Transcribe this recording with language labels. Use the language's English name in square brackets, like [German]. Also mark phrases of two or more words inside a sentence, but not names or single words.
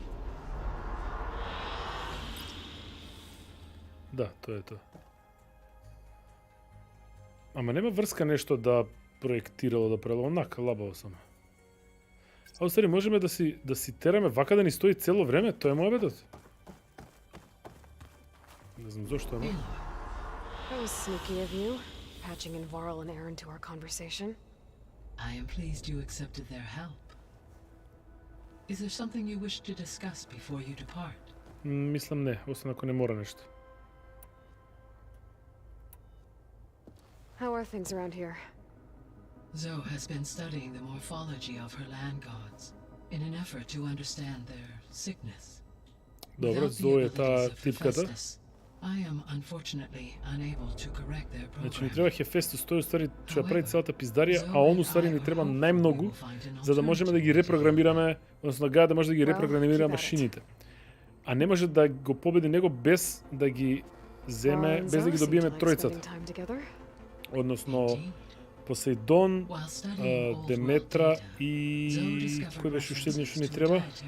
[Macedonian] Да, тоа е тоа. Ама нема врска нешто да проектирало, да правило, онака лабаво само. А устари, можеме да си тераме вака да ни стои цело време? Тоа е мојабетот. Не знам зошто, ама. [English] That was sneaky of you, patching in Varl and Aaron to our conversation. I am pleased you accepted their help. Is there something you wish to discuss before you depart? [Macedonian] Мислам не, освен ако не мора нешто. [English] How are things around here? Zoe has been studying the morphology of her land gods in an effort to understand their sickness. [Macedonian] Добро, Зоe е таа типката. [English] I am unfortunately unable to correct their program. [Macedonian] Значи ни треба Хефестус, тој устари ќе прави целата пиздарија, а он устари ни треба најмногу за да можеме да ги репрограмираме, односно Gaia да може да ги репрограмира машините. А не може да го победи него без да ги земе, без да ги добиеме тројцата. Односно Посейдон, Деметра и кој беше уште еден што ни треба?